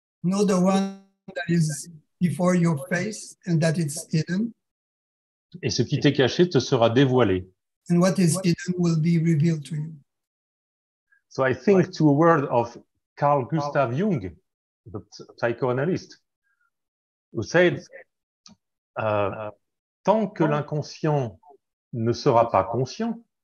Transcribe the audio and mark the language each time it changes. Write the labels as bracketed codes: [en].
[en] Know the one that is before your face and that it's hidden. [fr] Et ce qui t'est caché te sera dévoilé. [en] And what is hidden will be revealed to you. So I think to a word of Carl Gustav Jung, the psychoanalyst, who said, [fr] tant que l'inconscient ne sera pas conscient,